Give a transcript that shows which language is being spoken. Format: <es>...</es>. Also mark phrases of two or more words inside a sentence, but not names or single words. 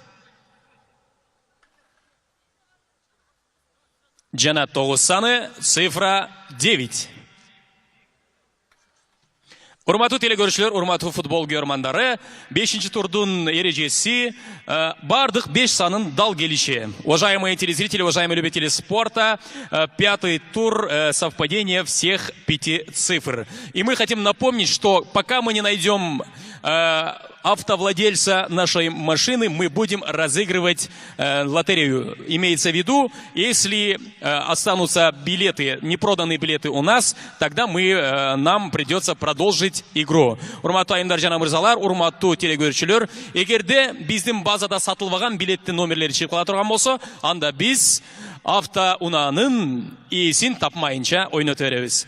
<ky>Жана тогуз саны, цифра 9. Урматтуу телекөрүүчүлөр, урматтуу футбол көрмандары, 5-ші турдун эрежеси бардык 5 санын дал келиши.</ky> <ru>Уважаемые телезрители, уважаемые любители спорта, 5-й тур совпадение всех 5 цифр. И мы хотим напомнить, что пока мы не найдем автовладельца нашей машины, мы будем разыгрывать лотерею. Имеется в виду, если останутся билеты, непроданные билеты у нас, тогда нам придется продолжить игру.</ru> <ky>Урматтуу айымдар жана мырзалар, урматтуу телекөрүүчүлөр, эгерде биздин базада сатылбаган билеттин номерлери чыгып кала турган болсо, анда биз автоунаанын ээсин тапмайынча ойното беребиз.</ky>